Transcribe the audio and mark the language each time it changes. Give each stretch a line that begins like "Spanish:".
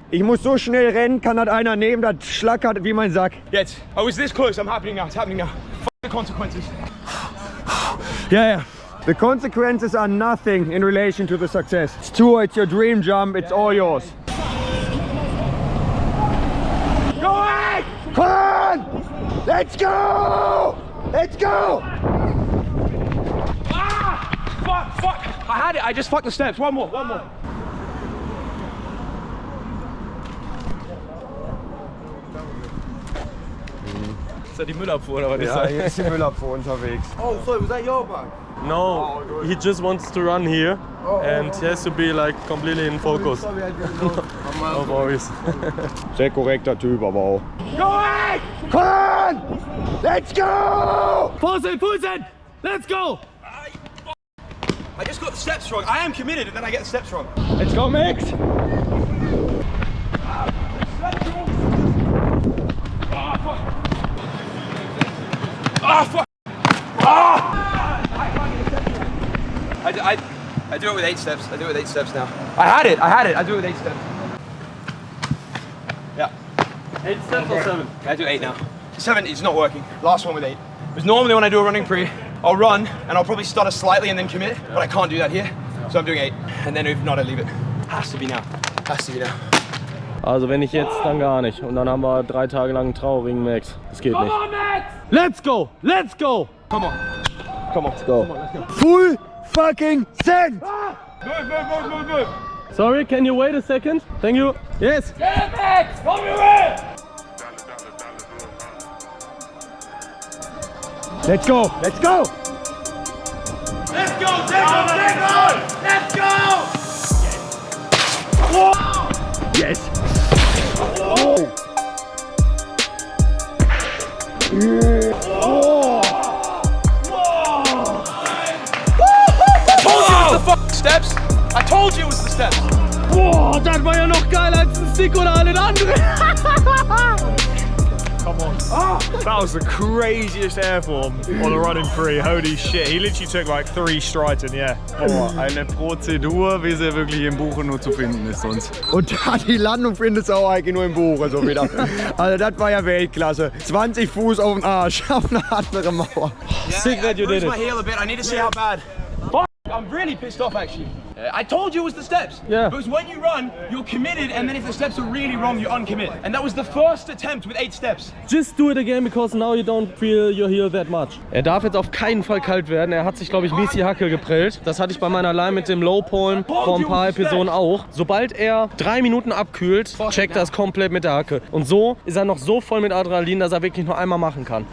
German: Ich muss so schnell rennen. Kann das einer nehmen, das schlackert wie mein Sack. Jetzt.
English: I was this close. I'm happening now. It's happening now. F the consequences. Yeah. The consequences are nothing in relation to the success. It's tour, it's your dream jump, it's all yours. Go on! Come on! Let's go! Let's go! Ah! Fuck! I had it. I just fucked the steps. One more.
German: Ist das die Müllabfuhr oder was ist Ja, das? hier ist die Müllabfuhr unterwegs.
English: Oh, sorry, was that your bag? No, he just wants to run here and he has to be like completely in focus. No worries.
German: Sehr korrekter Typ, aber auch.
English: Go on! Come on! Let's go! Full send! Let's go! I just got the steps wrong. I am committed, and then I get the steps wrong. Let's go, Max! Ah, fuck! I do it with 8 steps. I do it with 8 steps now. I had it. I do it with 8 steps. Yeah. 8 steps or 7? I do 8 now. 7 is not working. Last one with 8. Because normally when I do a running pre, I'll run and I'll probably stutter slightly and then commit, but I can't do that here. So I'm doing 8. And then if not, I leave it. Has to be now. Has to be now.
German: Also wenn nicht jetzt, dann gar nicht. Und dann haben wir 3 Tage lang einen traurigen Max. Das geht nicht.
English: Let's go! Let's go! Come on. Let's go. Full fucking send! Move. Sorry, can you wait a second? Thank you. Yes! Let's go! Let's go! Yes! Steps? I told you it was the steps.
German: Boah, das war ja noch geiler als ein Stick oder alles andere.
English: Come on. That was the craziest air form on a running free. Holy shit. He literally took like 3 strides in the air.
German: Boah, eine Prozedur, wie sie wirklich im Buche nur zu finden ist sonst. Und da die Landung findest du auch eigentlich nur im Buch so wieder. Also das war ja Weltklasse. 20 Fuß auf den Arsch, auf eine andere Mauer.
English: Sick that you did it. my heel a bit. I need to see how bad. Fuck, I'm really pissed off actually. I told you it was the steps. Yeah. Because when you run, you're committed, and then if the steps are really wrong, you uncommit. And that was the first attempt with 8 steps. Just do it again because now you don't feel your heel that much.
German: Er darf jetzt auf keinen Fall kalt werden. Er hat sich, glaube ich, mies die Hacke geprellt. Das hatte ich bei meiner Line mit dem Low Pole vor ein paar Episoden auch. Sobald er 3 Minuten abkühlt, checkt er es komplett mit der Hacke. Und so ist er noch so voll mit Adrenalin, dass er wirklich nur einmal machen kann.